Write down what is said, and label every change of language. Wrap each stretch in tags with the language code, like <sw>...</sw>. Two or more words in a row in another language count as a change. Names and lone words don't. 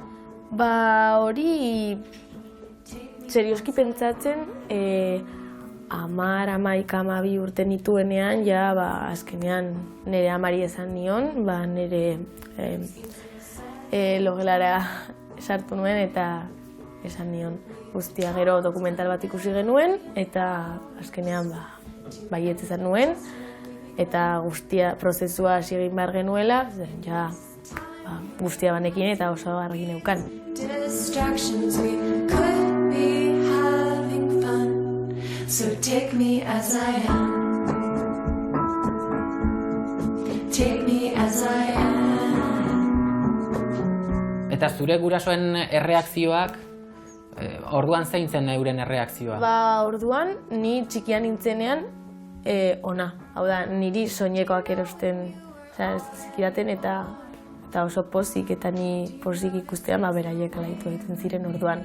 <eu>Hori serioski pentsatzen, 11-12 urte nituenean, azkenean nire amari esan nion, nire logelara sartu nuen eta esan nion guztia. Gero dokumental bat ikusi genuen eta azkenean baietz esan nuen eta guztia prozesua hasi egin behar genuela, guztia banekin eta oso argi neukan.</eu> <en>Distractions, we could be having fun. So take me as I am. Take me as I am.</en> <eu>Eta zure gurasoen erreakzioak, orduan zein zen euren erreakzioa? Orduan, ni txikian nintzenean, ona. Hau da, niri soinekoak erosten zikiraten eta oso pozik, eta ni pozik ikustean beraiek alaitu egiten ziren orduan.</eu>